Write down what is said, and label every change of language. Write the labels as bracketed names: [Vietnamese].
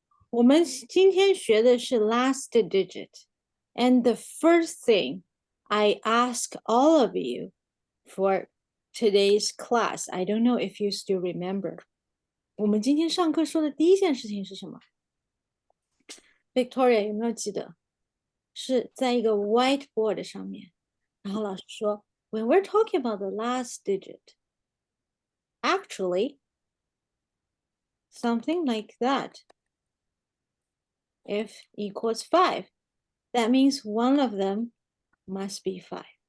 [Chinese] 我们今天学的是 last digit. [English] And the first thing I ask all of you for today's class, I don't know if you still remember. [Chinese] 我们今天上课说的第一件事情是什么 ？Victoria 有没有记得？是在一个 whiteboard 上面，然后老师说 [English] ，When we're talking about the last digit, actually something like that. If equals 5, that means one of them must be 5.